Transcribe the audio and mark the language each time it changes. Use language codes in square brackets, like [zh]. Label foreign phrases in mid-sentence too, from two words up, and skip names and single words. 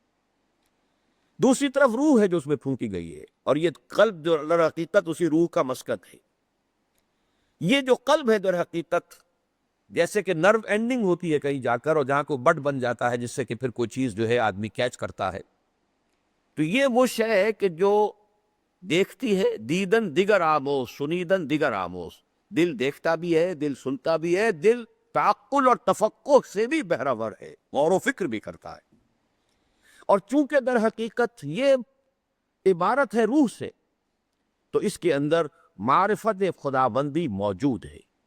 [ur] دوسری طرف روح ہے جو اس میں پھونکی گئی ہے، اور یہ قلب جو در حقیقت اسی روح کا مسکن ہے. یہ جو قلب ہے در حقیقت جیسے کہ [en] nerve ending [ur] ہوتی ہے کہیں جا کر، اور جہاں کو بٹ بن جاتا ہے جس سے کہ پھر کوئی چیز جو ہے آدمی کیچ کرتا ہے. تو یہ وہ شے ہے کہ جو دیکھتی ہے، [fa] دیدن دیگر آموز سنیدن دیگر آموز. [ur] دل دیکھتا بھی ہے، دل سنتا بھی ہے، دل تعقل اور تفقہ سے بھی بہرور ہے، غور و فکر بھی کرتا ہے. اور چونکہ در حقیقت یہ عبارت ہے روح سے، تو اس کے اندر معرفت خداوندی موجود ہے.